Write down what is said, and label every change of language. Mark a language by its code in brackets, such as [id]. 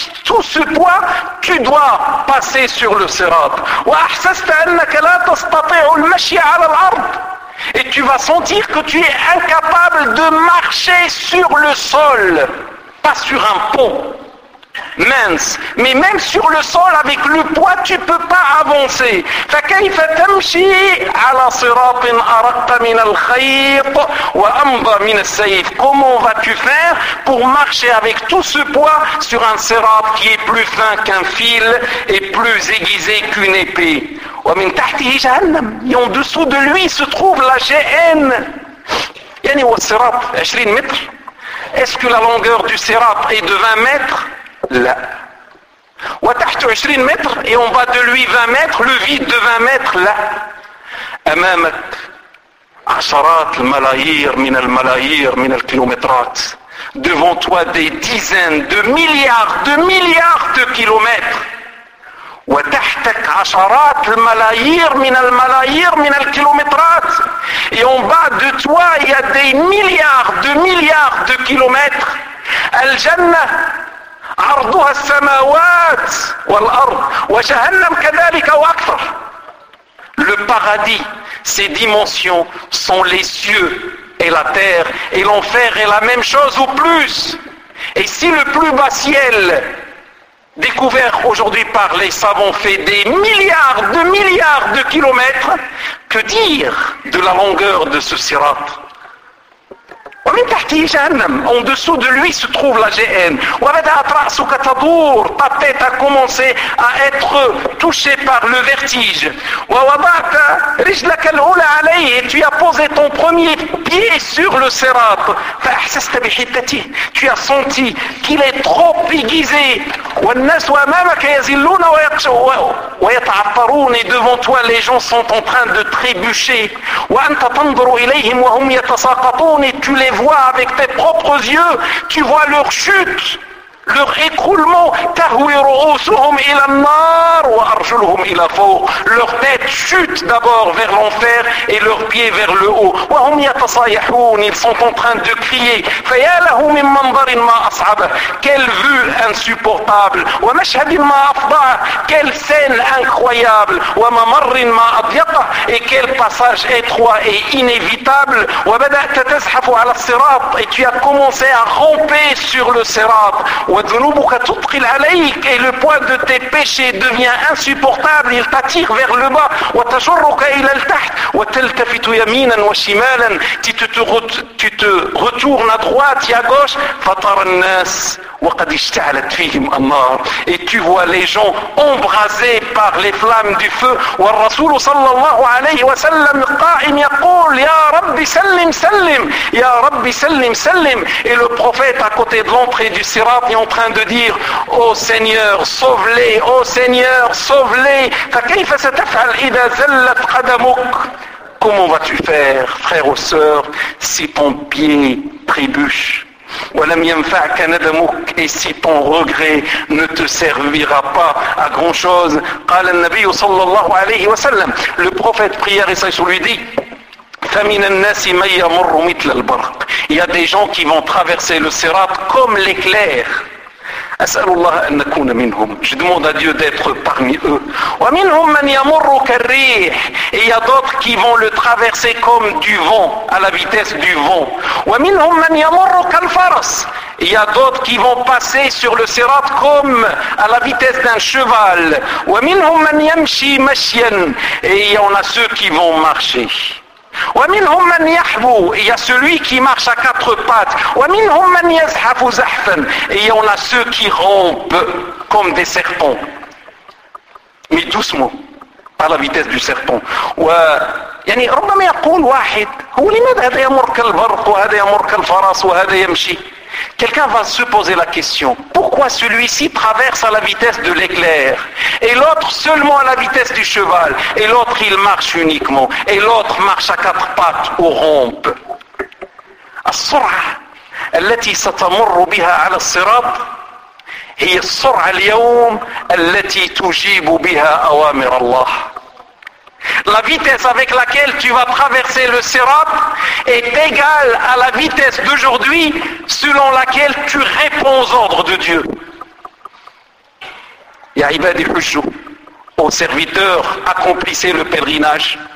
[fr] tout ce poids tu dois passer sur le sirat [ar] وأحسست أنك لا تستطيع المشي على الأرض [fr] Et tu vas sentir que tu es incapable de marcher sur le sol, pas sur un pont. mince. Mais même sur le sol, avec le poids, tu peux pas avancer. [ar] فكيف تمشي على صراط أرق من الخيط وأمضى من السيف? [fr] Comment vas-tu faire pour marcher avec tout ce poids sur un sirat qui est plus fin qu'un fil et plus aiguisé qu'une épée? [ar] ومن تحته جهنم. [fr] Et en dessous de lui se trouve la GN. [ar] يعني هو الصراط 20 متر. [fr] Est-ce que la longueur du sirat est de 20 mètres? [ar] Là. وتحت 20 متر. [fr] Et en bas de lui 20 mètres, le vide de 20 mètres, là. [ar] أمامك عشرات الملايير من الملايير من الكيلومترات. [fr] Devant toi des dizaines de milliards de kilomètres. [ar] وتحتك عشرات الملايير من الملايير من الكيلومترات. [fr] Et en bas de toi, il y a des milliards de kilomètres. [ar] الجنة عرضها السماوات والأرض وجهنم كذلك وأكثر. [fr] Le paradis, ses dimensions sont les cieux et la terre, et l'enfer est la même chose ou plus. Et si le plus bas ciel, découvert aujourd'hui par les savants, fait des milliards de kilomètres, que dire de la longueur de ce sirat? [ar] ومن تحته جهنم. [fr] En dessous de lui se trouve la GN. [ar] وبدأت رأسك تدور. [fr] Ta tête a commencé à être touchée par le vertige. [ar] ووضعت رجلك الأولى عليه. [fr] Et tu as posé ton premier pied sur le sirat. [ar] فأحسست بحدته. [fr] Tu as senti qu'il est trop aiguisé. [ar] والناس أمامك يزلون ويتعثرون. [fr] Et devant toi les gens sont en train de trébucher. [ar] وأنت تنظر إليهم وهم يتساقطون. [fr] Et tu les vois avec tes propres yeux, tu vois leur chute, leur écroulement. [ar] تهوير رؤوسهم إلى النار وأرجلهم إلى فوق. [fr] Leur tête chute d'abord vers l'enfer et leurs pieds vers le haut. [ar] وهم يتصايحون. [fr] Ils sont en train de crier. [ar] فيا له من منظر ما أصعبه. [fr] Quelle vue insupportable. [ar] ومشهد ما أفضعه. [fr] Quelle scène incroyable. [ar] وممر ما أضيقه. [fr] Et quel passage étroit et inévitable. [ar] وبدأت تزحف على الصراط. [fr] Et tu as commencé à ramper sur le sirat. [ar] وذنوبك تثقل عليك. [fr] Et le poids de tes péchés devient insupportable. Il t'attire vers le bas. [ar] وتجرك إلى التحت. وتلتفت يمينا وشمالا. [fr] Tu te retournes à droite et à gauche. [ar] فطر الناس وقد اشتعلت فيهم النار. [fr] Et tu vois les gens embrasés par les flammes du feu. [ar] والرسول صلى الله عليه وسلم قائم يقول يا ربي سلم سلم يا ربي سلم سلم. [fr] Et le prophète à côté de l'entrée du sirat est en train de dire ô Seigneur sauve-les, ô Seigneur sauve-les. [ar] فكيف ستفعل إذا زلت قدمك? [fr] Comment vas-tu faire, frère ou sœur, si ton pied trébuche? [ar] ولم ينفعك ندمك. [fr] Et si ton regret ne te servira pas à grand chose? [ar] قال النبي صلى الله عليه وسلم. [fr] Le prophète prière et sœur lui dit: [ar] فمن الناس من يمر مثل البرق. [fr] Il y a des gens qui vont traverser le sirat comme l'éclair. [ar] أسأل الله أن نكون منهم. [fr] Je demande à Dieu d'être parmi eux. [ar] ومنهم من يمر كالريح. [fr] Et il y a d'autres qui vont le traverser comme du vent, à la vitesse du vent. [ar] ومنهم من يمر كالفرس. [fr] Il y a d'autres qui vont passer sur le sirat comme à la vitesse d'un cheval. [ar] ومنهم من يمشي مشيا. [fr] Et il y en a ceux qui vont marcher. [ar] ومنهم من يحبو. [fr] Il y a celui qui marche à quatre pattes. [ar] ومنهم من يزحف زحفا. [fr] Et il y en a ceux qui rampent comme des serpents. Mais doucement, par la vitesse du serpent. [ar] يعني ربما يقول واحد هو لماذا هذا يمر كالبرق وهذا يمر كالفرس وهذا يمشي. [fr] Quelqu'un va se poser la question, pourquoi celui-ci traverse à la vitesse de l'éclair et l'autre seulement à la vitesse du cheval et l'autre il marche uniquement et l'autre marche à quatre pattes ou rampe. [ar] السرعة التي ستمر بها على الصراط هي السرعة اليوم التي تجيب بها أوامر الله. [fr] La vitesse avec laquelle tu vas traverser le sirat est égale à la vitesse d'aujourd'hui selon laquelle tu réponds aux ordres de Dieu. [ar] Ya'ibadi hujju. [fr] Ô serviteur, accomplissez le pèlerinage.